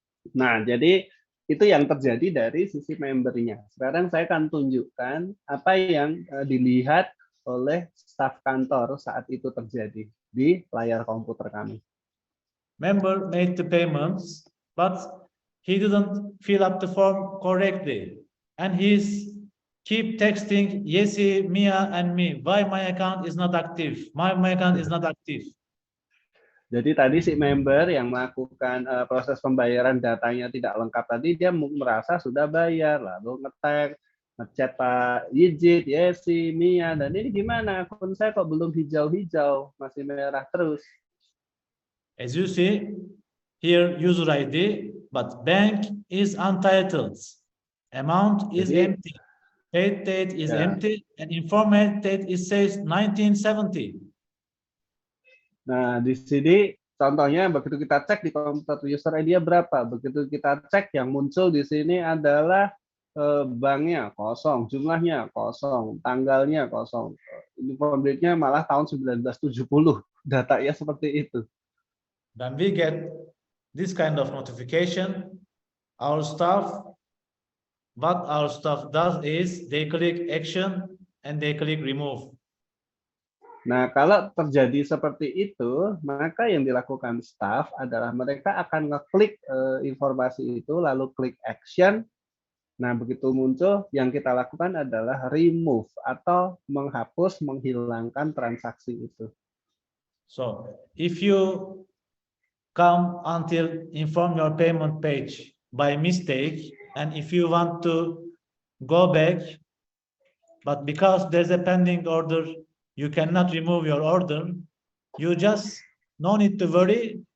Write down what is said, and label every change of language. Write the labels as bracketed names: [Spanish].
[Indonesian] Nah, jadi itu yang terjadi dari sisi membernya. Sekarang saya akan tunjukkan apa yang dilihat oleh staf kantor saat itu terjadi di layar komputer kami. [English] Member made the payments, but he didn't fill up the form correctly, and he's keep texting Yesi, Mia, and me. Why my account is not active? My account is not active. [Indonesian] Jadi tadi si member yang melakukan proses pembayaran datanya tidak lengkap tadi, dia merasa sudah bayar, lalu nge-tag, ngechat Pak Yijit, Yesi, Mia, dan ini gimana? Akun saya kok belum hijau-hijau, masih merah terus. [English] As you see, here user ID, but bank is untitled. Amount is empty. Paid date is empty, and informed date it says 1970. [Indonesian] Nah, di sini contohnya begitu kita cek di komputer user ID-nya berapa, begitu kita cek yang muncul di sini adalah banknya kosong, jumlahnya kosong, tanggalnya kosong. Inform date-nya malah tahun 1970, datanya seperti itu. [English] When we get this kind of notification, what our staff does is they click action and they click remove. [Indonesian] Nah, kalau terjadi seperti itu, maka yang dilakukan staff adalah mereka akan ngeklik informasi itu, lalu klik action. Nah, begitu muncul, yang kita lakukan adalah remove atau menghapus, menghilangkan transaksi itu. [English] So, if you come until inform your payment page by mistake, and if you want to go back, but because there's a pending order, you cannot remove your order, you just no need to worry.